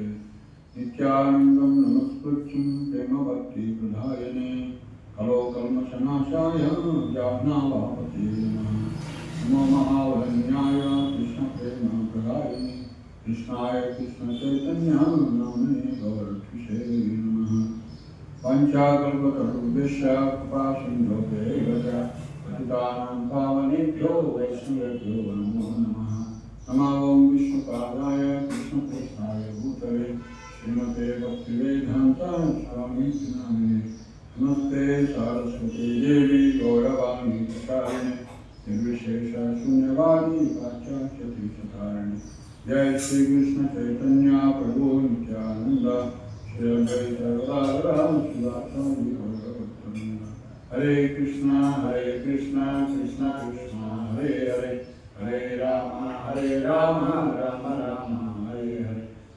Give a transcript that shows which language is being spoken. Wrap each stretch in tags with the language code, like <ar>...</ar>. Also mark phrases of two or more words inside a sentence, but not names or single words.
<sa>నిత్యానందం నమస్కృత్యం ప్రేమ భక్తి ప్రధాయనే కలో కల్మషనాశాయ జాహ్నవాపతే నమో మహావరణ్యాయ కృష్ణ ప్రేమ ప్రదాయనే కృష్ణాయ కృష్ణ చైతన్య నామనే గౌరక్షే నమః. పంచాకల్పతరుభ్యశ్చ కృపా సింధుభ్యైవ చ పతితానాం పావనేభ్యో వైష్ణవేభ్యో నమో నమః. నమో ఓం విష్ణుపాదాయ కృష్ణప్రస్థాయ భూతలే శ్రీమతే భక్తివేదాంత స్వామితి నామినే. నమస్తే సారస్వతీ దేవి గౌరవాణి ప్రచారిణే నిర్విశేష శూన్యవాది పాశ్చాత్యతీర్థకారిణి. జయ శ్రీ కృష్ణ చైతన్య ప్రభు నిత్యానంద శ్రీ అద్వైత గదాధర శ్రీవాసాది గౌరవోత్తమ. హరే కృష్ణ కృష్ణ కృష్ణ హరే హరే, హరే రామ రామ రామ హరే హరే.</sa>